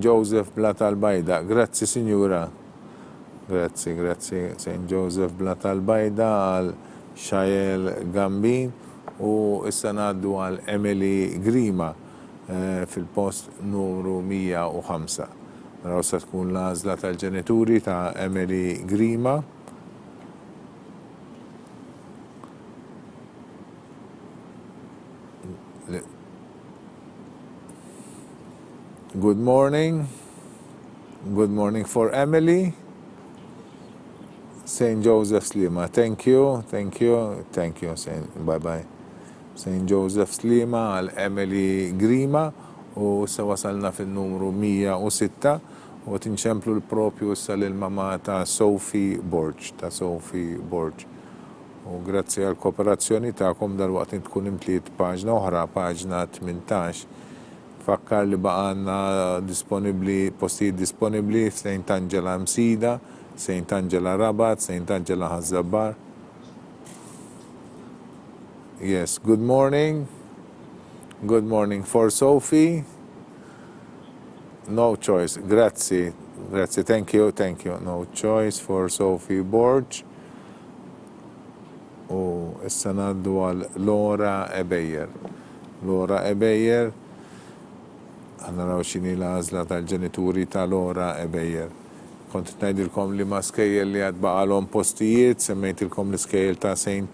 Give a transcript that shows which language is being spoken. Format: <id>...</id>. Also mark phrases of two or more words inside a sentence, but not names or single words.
<mt>Joseph Blat al-Bajda. Grazzi, Signora. Grazzi. St. Joseph Blat al-Bajda għal Xael Gambin u issa ngħaddu għal Emily Grima fil-post numru 105. Naraw sa tkun l-għażla tal-ġenituri ta' Emily Grima.</mt> <en>Good morning. Good morning for Emily. St. Joseph Slima. Thank you. Bye-bye. St.</en> <mt>Joseph Slima għal Emily Grima u issa wasalna fil-numru 106 u tinċemplu l-propju issa l-mama ta' Sophie Borg. U grazzi għal kooperazzjoni ta'kom dal-waqt tkun imtliet paġna oħra, paġna 18. Fakkar li baqanna postijiet disponibli St. Angela Msida, St. Angela Rabat, St. Angela Ħazzabbar.</mt> <en>Yes, good morning. Good morning for Sophie. No choice. Grazie. Thank you. No choice for Sophie Borg.</en> <mt>U issa ngħaddu għal Laura Ebejer. Naraw x'inhi l-għażla tal-ġenituri ta' Laura Ebejer. Kont ngħidilkom li ma' skejjel li għad baqalhom postijiet, semmejtilkom l-iskejjel ta' St.</mt>